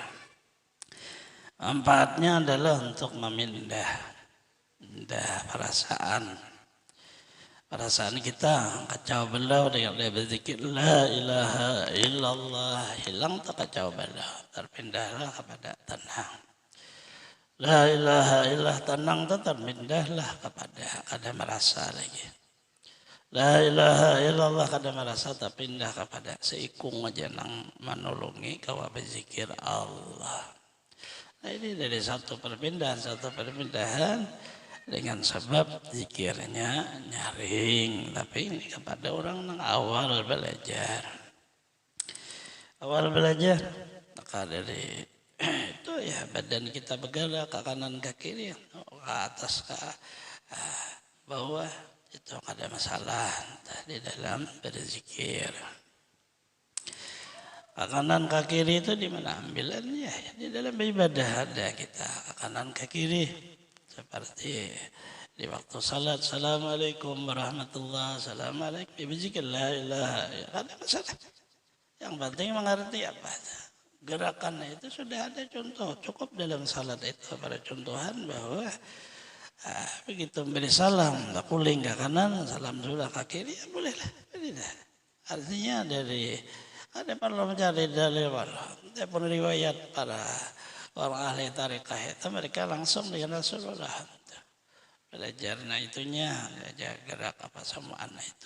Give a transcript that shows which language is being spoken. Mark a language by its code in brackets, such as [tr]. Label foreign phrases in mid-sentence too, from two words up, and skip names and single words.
[id] Manfaatnya adalah untuk memindah perasaan kita kacau balau dengan berzikir [ar] لا إله إلا الله, [id] hilang tak kacau balau, terpindahlah kepada tenang. [ar] لا إله إلا الله, [id] tenang tak terpindahlah kepada ada merasa lagi. [ar] لا إله إلا الله, [bjn] kada merasa terpindah kepada seikung aja nang menolongi kawa berzikir Allah. [id] Nah, ini dari satu perpindahan dengan sebab zikirnya nyaring, tapi ini kepada orang yang awal belajar. Maka dari itu ya badan kita bergerak ke kanan ke kiri, ke atas ke bawah, itu ada masalah di dalam berzikir. Ke kanan ke kiri itu di mana ambilannya? Di dalam ibadah ada kita ke kanan ke kiri. Seperti di waktu salat, [ar] السلام عليكم ورحمة الله وبركاته، السلام عليكم, berzikir لا إله إلا الله, [id] ada masalah. Yang penting mengerti apa. Gerakannya itu sudah ada contoh, cukup dalam salat itu pada contohan bahwa begitu memberi salam, tak kuling ke kanan, salam sudah ke kiri, ya bolehlah. Artinya ada perlu mencari dalil, ada pun riwayat para orang ahli tarikah itu mereka langsung dengan Rasulullah belajarnya itunya, belajar gerak apa semuanya itu.